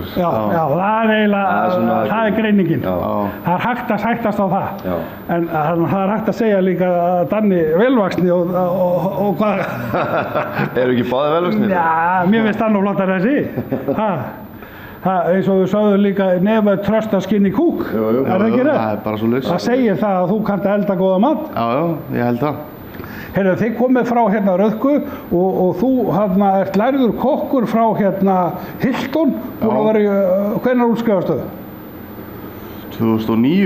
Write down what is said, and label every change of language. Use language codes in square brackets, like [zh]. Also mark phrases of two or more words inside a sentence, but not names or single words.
[is] Já, það er eiginlega, það er greiningin. Það er hægt að sættast á það. Já. En það er hægt að segja líka að Danni velvaxni og hvað... Eru ekki báðir velvaxnir? Já, mér finnst það nú flottar þessi. Eins og við sögðum líka [en] never trust a skinny cook. [is] Jú. Er það ekki rétt? Það er bara svo laus. Það segir það að þú kannt að elda góða mat. Já, ég held það. Heyrðu, þið komið frá hérna Rauðku og þú ert lærður kokkur frá hérna Hilton, búin að vera í, hvenær útskrifastu? 2009.